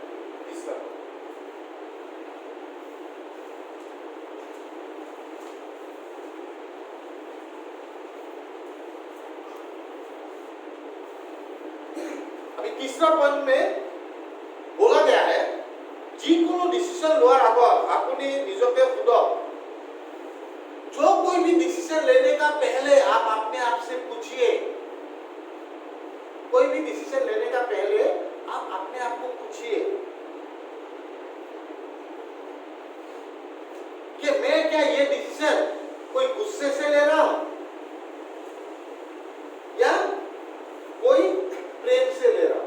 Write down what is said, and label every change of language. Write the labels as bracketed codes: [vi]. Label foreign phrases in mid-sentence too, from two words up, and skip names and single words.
[hi] तीसरा point। अभी तीसरा पॉइंट में बोला गया है [as] যিকোনো ডিসিশন লোৱাৰ আগত আপুনি নিজকে সোধক, [hi] जो कोई भी डिसीजन लेने का पहले आप अपने आप से पूछिए, कोई भी डिसीजन लेने का पहले आप अपने आप को पूछिए कि मैं क्या ये डिसीजन कोई गुस्से से ले रहा हूं या कोई प्रेम से ले रहा हूं।